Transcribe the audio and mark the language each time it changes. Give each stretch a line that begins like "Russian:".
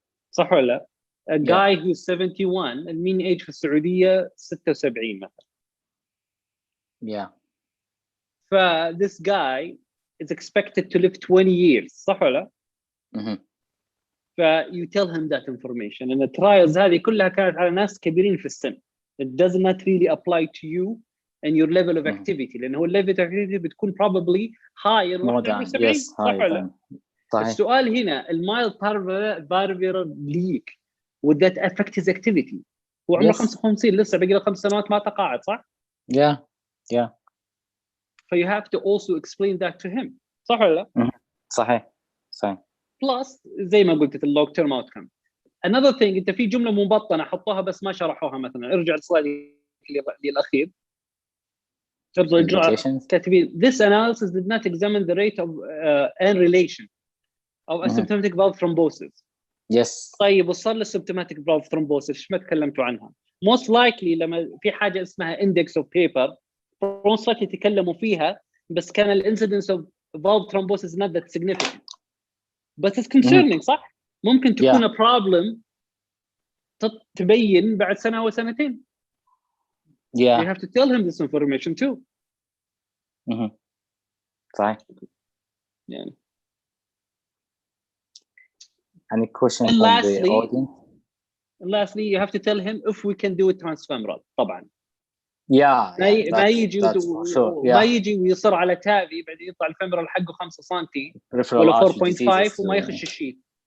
Arabic: صح ولا لا؟
English: A guy who's 71, the mean age
Arabic: في السعودية
English: 76 مثلا. Yeah. This guy is expected to live 20 years.
Arabic: صح ولا لا؟ Mm-hmm.
English: You tell him that information. And the trials
Arabic: هذه كلها
English: كانت على ناس كبيرين في السن. It does not really apply to you and your level of activity.
Arabic: لأن هو
English: level of activity
Arabic: بتكون
English: probably higher. More than, yes,
Arabic: صح ولا لا؟ السؤال هنا المايل بارفيرال ليك
English: would that affect his activity؟
Arabic: هو عمره 55 لسه باقي له 5 سنوات ما تقاعد صح؟
English: Yeah. So you have to also explain that to him.
Arabic: صح ولا لا؟ صحيح. Plus زي ما قلت
English: long term outcome.
Arabic: Another thing انت في جمله مبطنه حطوها بس ما شرحوها مثلا ارجع السلايد الاخير ارجع كاتبين
English: this analysis did not examine the rate of annulation of asymptomatic valve thrombosis. Yes.
Arabic: طيب وصل للsymptomatic valve thrombosis ايش ما تكلمتوا عنها؟
English: most likely
Arabic: لما في حاجه اسمها
English: index of paper
Arabic: most likely تكلموا فيها بس كان الانسيدنس
English: of valve thrombosis not that significant. But it's concerning
Arabic: صح؟ ممكن تكون
English: a problem
Arabic: تبين بعد سنة أو سنتين.
English: Yeah. You have to tell him this information too.
Arabic: صحيح.
English: Yeah. Any question from the audience? And lastly, you have to tell him if we can do it transfemoral طبعا. Yeah.
Arabic: ما يجي ما يجي ويصر على تابي بعدين يطلع الفيمورال حقه 5 سم ولا 4.5 وما يخش الشيء.